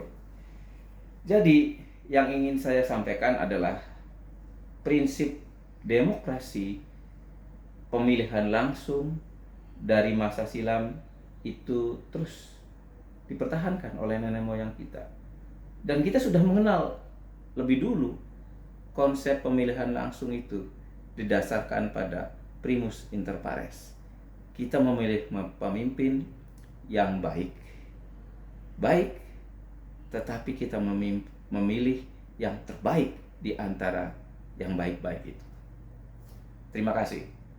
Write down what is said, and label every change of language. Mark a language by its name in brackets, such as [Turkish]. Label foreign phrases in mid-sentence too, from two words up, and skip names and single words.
[Indonesian] Jadi yang ingin saya sampaikan adalah prinsip demokrasi pemilihan langsung dari masa silam itu terus dipertahankan oleh nenek moyang kita. Dan kita sudah mengenal lebih dulu konsep pemilihan langsung itu didasarkan pada [Latin] primus inter pares. [Indonesian] Kita memilih pemimpin yang baik, tetapi kita memilih yang terbaik di antara yang baik-baik itu. Terima kasih.